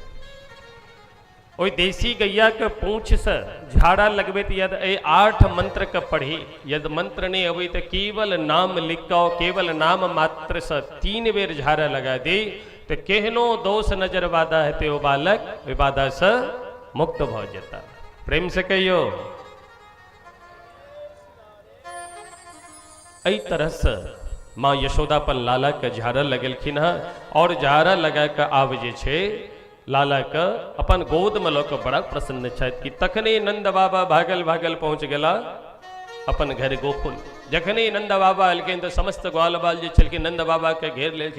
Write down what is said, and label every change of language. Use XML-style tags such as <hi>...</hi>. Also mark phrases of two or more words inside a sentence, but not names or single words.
<mai>ओई देसी गैया के पूंछ से झाड़ा लगबे यदि 8 मंत्र के पढ़ी यदि मंत्र नहीं अबे तो केवल नाम लिख के केवल नाम मात्र से 3 बेर झाड़ा लगा दी तो केहनो दोष नजर बाधा है तो बालक विवादा से मुक्त भ जाता। प्रेम से कहियो। एही तरह से माँ यशोदा पर लाला के झाड़ा लगलखिन है और झाड़ा लगा के आब जे छे लाला के अपन गोद में लऽ के बड़ा प्रसन्न छथि कि तखने नंद बाबा भागल भागल पहुंच गेला अपन घर गोकुल। जखने नंद बाबा अलखिन तो समस्त ग्वाल बाल जे छलखिन नंद बाबा के घेर लेलखिन।</mai>